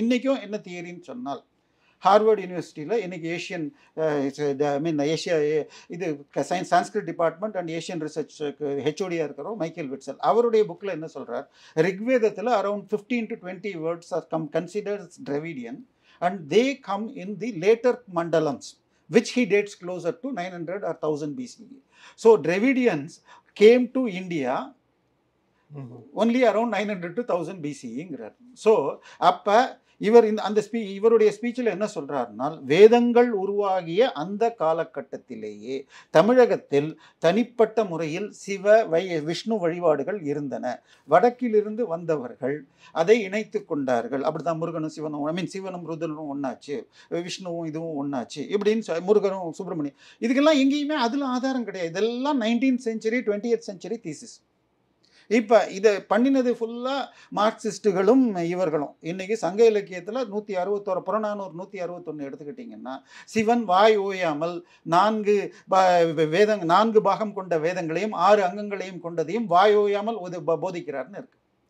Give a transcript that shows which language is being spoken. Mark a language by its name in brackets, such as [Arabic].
[Tamil] இன்றைக்கும் என்ன தியரின்னு சொன்னால், ஹார்வர்ட் யூனிவர்சிட்டியில் இன்றைக்கி ஏஷியன் ஏஷியா இது சான்ஸ்கிரிட் டிபார்ட்மெண்ட் அண்ட் ஏஷியன் ரிசர்ச்சுக்கு ஹெச்ஓடியாக இருக்கிறோம் மைக்கேல் விட்சல். அவருடைய புக்கில் என்ன சொல்கிறார்? [English] ரிக்வேதத்தில் around 15 to 20 words are considered Dravidian and they come in the later மண்டலம்ஸ் which he dates closer to 900 or 1000 BCE. So Dravidians came to India only around 900 to 1000 BCE. [Tamil] So அப்போ இவர் அந்த இவருடைய ஸ்பீச்சில் என்ன சொல்கிறாருனால், வேதங்கள் உருவாகிய அந்த காலகட்டத்திலேயே தமிழகத்தில் தனிப்பட்ட முறையில் விஷ்ணு வழிபாடுகள் இருந்தன. வடக்கிலிருந்து வந்தவர்கள் அதை இணைத்து கொண்டார்கள். அப்படிதான் முருகனும் சிவனும் சிவனும் ருதனும் ஒன்றாச்சு, விஷ்ணுவும் இதுவும் ஒன்றாச்சு, இப்படின்னு முருகனும் சுப்பிரமணியம். இதுக்கெல்லாம் எங்கேயுமே அதில் ஆதாரம் கிடையாது. இதெல்லாம் 19th century 20th century thesis. இப்போ இதை பண்ணினது ஃபுல்லாக மார்க்சிஸ்ட்டுகளும் இவர்களும். இன்றைக்கி சங்க இலக்கியத்தில் 161 புறநானூறு 161 எடுத்துக்கிட்டிங்கன்னா, சிவன் வாய் ஓயாமல் 4 பாகம் கொண்ட வேதங்களையும் 6 அங்கங்களையும் கொண்டதையும் வாய் ஓயாமல் போதிக்கிறார்னு இருக்குது.